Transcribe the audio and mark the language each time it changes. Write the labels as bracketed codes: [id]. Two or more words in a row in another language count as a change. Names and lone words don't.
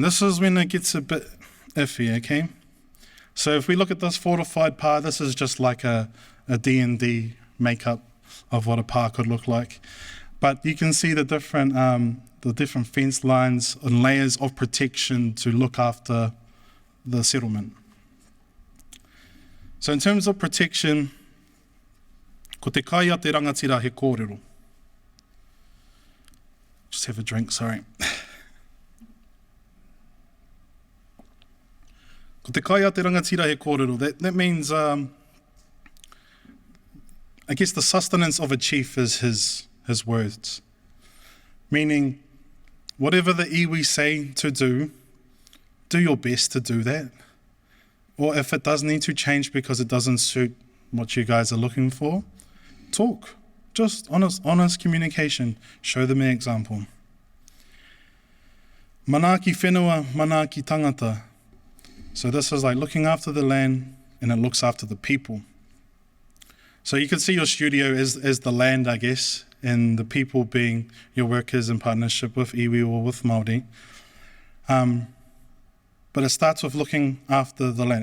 [en] This is when it gets a bit iffy, okay? So if we look at this fortified par, this is just like a D&D makeup of what a par could look like. But you can see the different fence lines and layers of protection to look after the settlement. So in terms of protection, [mi] ko te kai a te rangatira he kōrero. [en] Just have a drink, sorry. [mi] Ko te kai a te rangatira he kōrero. [en] That means, I guess the sustenance of a chief is his words. Meaning, whatever the iwi say to do your best to do that. Or if it does need to change because it doesn't suit what you guys are looking for, talk. Just honest communication. Show them an example. [mi] Mana ki whenua, mana ki tangata. [en] So this is like looking after the land and it looks after the people. So you could see your studio as the land, I guess, and the people being your workers in partnership with iwi or with Māori. But it starts with looking after the land.